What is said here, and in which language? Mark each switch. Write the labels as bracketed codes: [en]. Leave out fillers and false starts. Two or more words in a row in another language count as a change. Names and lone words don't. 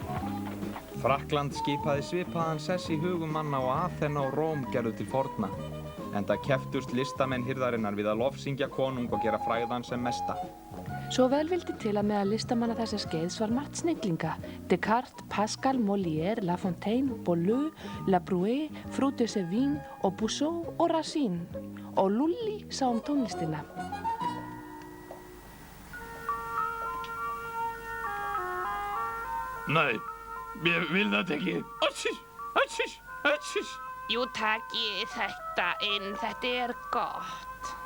[is] Frakkland skipaði svipaðan sess í hugum manna og Aþena og Róm gerðu til forna. enda keftust listamenn hirðarinnar við að lofsyngja konung og gera frægðan sem mesta. Svo vel vildi til að meðal listamanna þessa skeiðs var margt snillinga. Descartes, Pascal, Molière, La Fontaine, Boileau, La Bruyère, Fruit de Sévigné og Boussou og Racine. Og Lully sá tónlistina. Nei, ég vil þetta ekki. Atsis. Jú, takið þetta inn, þetta gott.